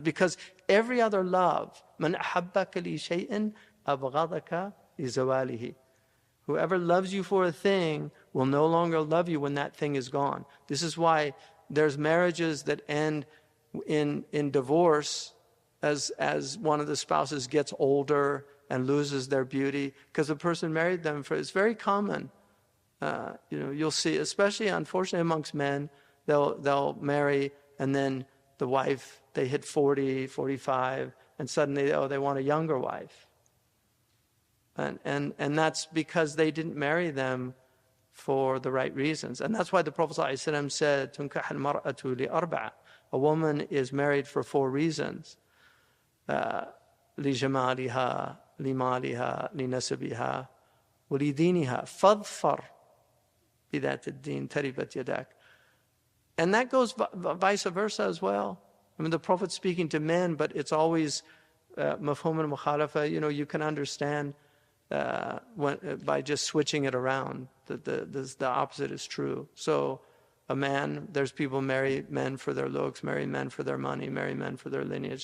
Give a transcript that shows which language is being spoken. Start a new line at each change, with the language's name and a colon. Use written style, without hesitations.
English: Because every other love,
Arabic: مَنْ أَحَبَّكَ لِشَيْءٍ أَبْغَضَكَ لِزَوَالِهِ.
English: Whoever loves you for a thing will no longer love you when that thing is gone. This is why there's marriages that end in divorce as one of the spouses gets older and loses their beauty, because the person married them for. It's very common. You'll see, especially unfortunately amongst men, they'll marry, and then the wife, they hit 40, 45, and suddenly they want a younger wife. And that's because they didn't marry them for the right reasons. And that's why the Prophet ﷺ said,
Arabic: "Tunkah al-mar'atu li arba'a."
English: A woman is married for 4 reasons.
Arabic: لجمالها لمالها لنسبها ولدينها فاظفر بذات الدين تربت يداك.
English: And that goes vice versa as well. I mean, the Prophet's speaking to men, but it's always mafhum al-mukhalafa. You can understand by just switching it around that the opposite is true. So a man, there's people marry men for their looks, marry men for their money, marry men for their lineage.